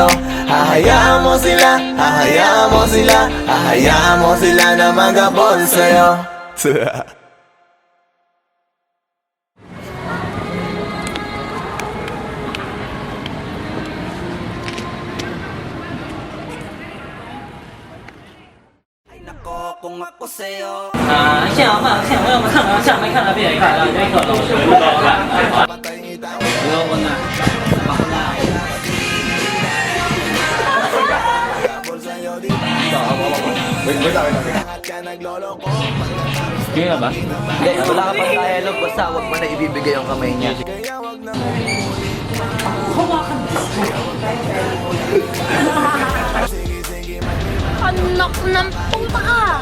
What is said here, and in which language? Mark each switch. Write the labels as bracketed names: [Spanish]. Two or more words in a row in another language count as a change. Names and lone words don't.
[Filipino] Hahayaan mo sila, hahayaan mo sila, hahayaan mo sila na mag-abol sa'yo. Ay nako, kung ako sa'yo, [Chinese] 现在看，现在我要看啊，下面看了别看了，别看了。 [Filipino] Hindi, wala ka pang dialogue, basta wag mo na ibibigay yung kamay niya. Anak ng puta ka!